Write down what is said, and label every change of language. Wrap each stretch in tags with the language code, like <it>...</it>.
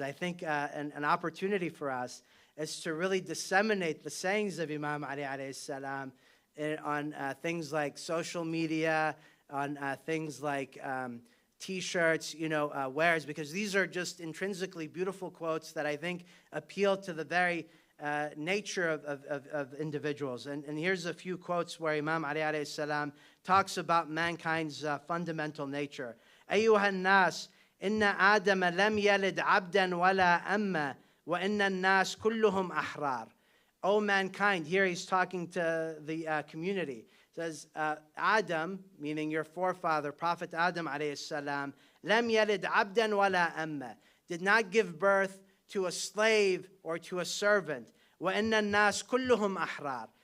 <en>I think an opportunity for us is to really disseminate the sayings of Imam Ali alayhi salam on things like social media, on things like T-shirts, wears, because these are just intrinsically beautiful quotes that I think appeal to the very nature of individuals. And here's a few quotes where Imam Ali alayhi salam talks about mankind's fundamental nature.</en> <ar>أيها الناس إن آدم لم يلد عبدا ولا أما وإن الناس كلهم أحرار.</ar> <en>O mankind, here he's talking to the community. Says Adam, meaning your forefather, Prophet Adam alayhi salam,</en> <ar>لم يلد عبدا ولا أما,</ar> <en>did not give birth to a slave or to a servant.</en> <ar>وإن الناس كلهم أحرار.</ar>